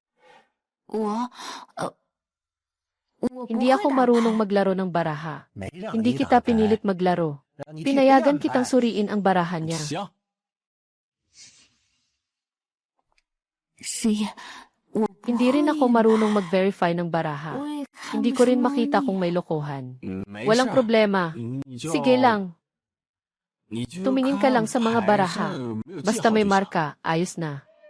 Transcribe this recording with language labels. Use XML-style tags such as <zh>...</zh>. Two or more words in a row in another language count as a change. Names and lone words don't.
<zh>我</zh> <tl>Hindi ako marunong maglaro ng baraha. Hindi kita pinilit maglaro. Pinayagan kitang suriin ang baraha niya.</tl> <zh>师爷，我</zh> <tl>Hindi rin ako marunong mag-verify ng</tl> <zh>我</zh> <tl>baraha.</tl> <zh>也看</zh> <tl>Hindi</tl> <zh>不</zh> <tl>ko rin</tl> <zh>出</zh> <tl>makita</tl> <zh>你</zh> <tl>kung may lokohan. Walang problema. Sige lang. Tumingin ka lang sa mga baraha. Basta may marka, ayos na.</tl>